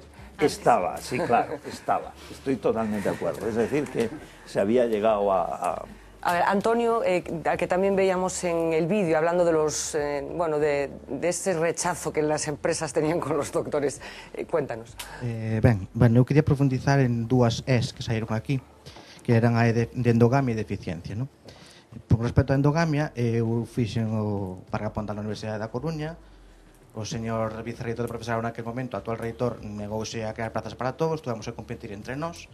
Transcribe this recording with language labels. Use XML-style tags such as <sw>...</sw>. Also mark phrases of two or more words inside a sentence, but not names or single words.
<es>Estaba, sí, claro, estaba. Estoy totalmente de acuerdo. Es decir, que se había llegado a... A ver, Antonio, al que también veíamos en el vídeo, hablando de los, de ese rechazo que las empresas tenían con los doctores. Cuéntanos.</es> <gl>Eu quería profundizar en dúas E's que saíron aquí, que eran a E de endogamia e de eficiencia, non? Por respecto a endogamia, eu fixen o Pargaponda na Universidade da Coruña. O señor vicerreitor de profesorado naquele momento, o actual reitor, negouse a crear plazas para todos, tuvemos a competir entre nós.</gl>